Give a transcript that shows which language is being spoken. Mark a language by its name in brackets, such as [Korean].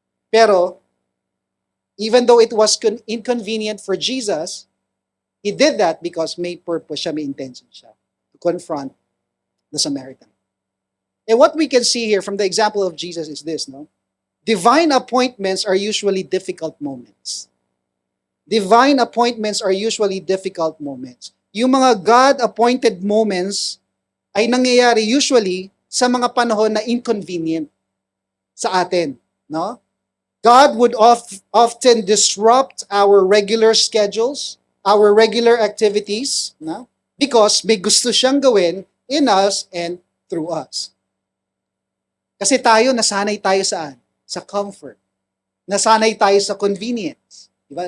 [English] Pero, even though it was inconvenient for Jesus, he did that because [Filipino] may purpose siya, may intention siya [English] to confront the Samaritan. And what we can see here from the example of Jesus is this, no? divine appointments are usually difficult moments. Divine appointments are usually difficult moments. [Filipino] Yung mga God-appointed moments ay nangyayari usually sa mga panahon na inconvenient sa atin, no? [English] God would often disrupt our regular schedules, our regular activities, no? Because [Filipino] may gusto siyang gawin [English] in us and through us. [Filipino] Kasi tayo, nasanay tayo saan? Sa comfort. Nasanay tayo sa convenience. Diba?